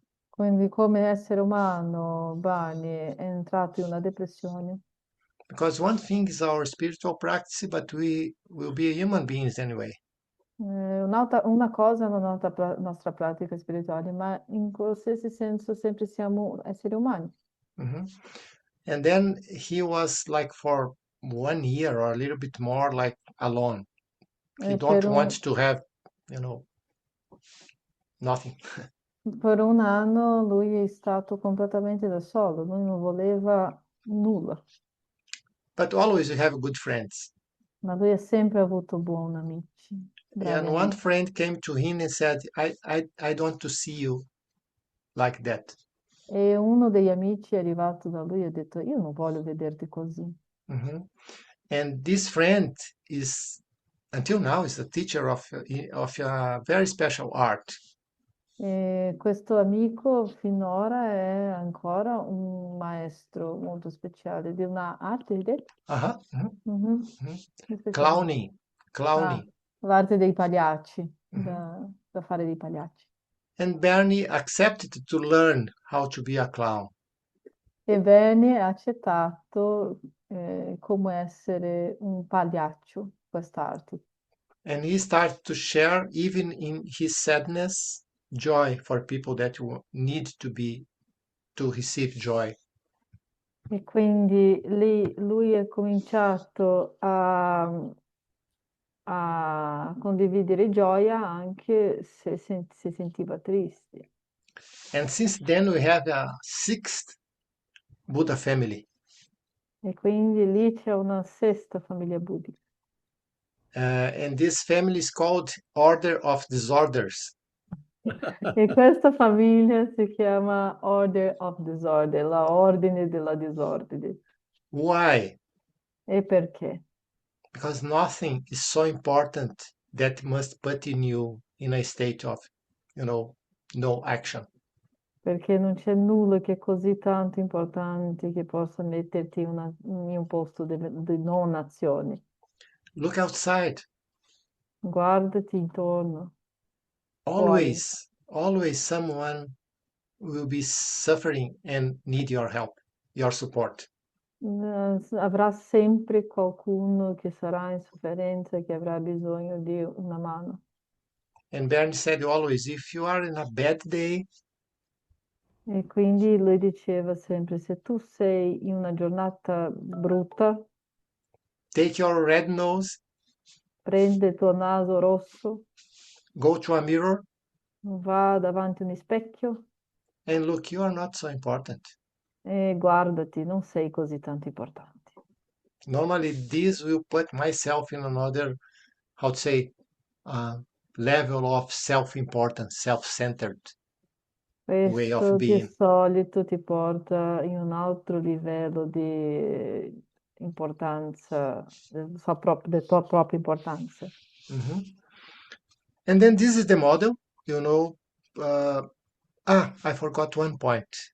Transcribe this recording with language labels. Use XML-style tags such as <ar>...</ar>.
<it>Quindi come essere umano, Bani è entrato in una depressione.</it> <en>Because one thing is our spiritual practice, but we will be human beings anyway.</en> <it>Una cosa è la nostra pratica spirituale, ma in qualsiasi senso sempre siamo esseri umani. Mhm.</it> <en>And then he was like for 1 year or a little bit more like alone. He</en> <it>E</it> <en>don't want to have, nothing.</en> <it>per un anno lui è stato completamente da solo, lui non voleva nulla,</it> <en>But always you have good friends.</en> <it>ma lui ha sempre avuto buoni amici, bravi</it> <en>And one</en> <it>amici.</it> <en>friend came to him and said, I don't want to see you like that.</en> <it>E uno degli amici è arrivato da lui e ha detto, io non voglio vederti così. Mhm.</it> <en>And this friend is, until now, is a teacher of a very special art.</en> <it>E questo amico finora è ancora un maestro molto speciale di una arte, hai detto? Uh-huh. Mhm. Mhm. Mhm. Che speciale?</it> <en>Clowning.</en> <it>Ah, l'arte dei pagliacci, Mhm. da fare dei pagliacci.</it> <en>And Bernie accepted to learn how to be a clown.</en> <it>E Bernie ha accettato come essere un pagliaccio, quest'arte.</it> <en>And he started to share, even in his sadness, joy for people that need to receive joy.</en> <it>E quindi lì lui ha cominciato a condividere gioia anche se si sentiva triste.</it> <en>And since then, we have a sixth Buddha family.</en> <it>E quindi lì c'è una sesta famiglia buddhica.</it> <en>And this family is called Order of Disorders.</en> <it>E questa famiglia si chiama Order of Disorder, la ordine della disordine.</it> <en>Why?</en> <it>E perché?</it> <en>Because nothing is so important that must put you in a state of, no action.</en> <it>Perché non c'è nulla che è così tanto importante che possa metterti in un posto di non azione.</it> <en>Look outside.</en> <it>Guardati intorno, fuori.</it> <en>Always someone will be suffering and need your help, your support.</en> <it>Avrà sempre qualcuno che sarà in sofferenza e che avrà bisogno di una mano.</it> <en>And Bernie said always, if you are in a bad day,</en> <it>E quindi lui diceva sempre, se tu sei in una giornata brutta,</it> <en>take your red nose,</en> <it>prende il tuo naso rosso,</it> <en>go to a mirror,</en> <it>va davanti a un specchio</it> <en>and look, you are not so important.</en> <it>e guardati, non sei così tanto importante.</it> <en>Normally, this will put myself in another, how to say, level of self-importance, self-centered way of</en> <it>Questo di</it> <en>being.</en> <it>solito ti porta in un altro livello di importanza, della tua propria importanza. Mhm.</it> <en>And then this is the model, uh, I forgot one point.</en>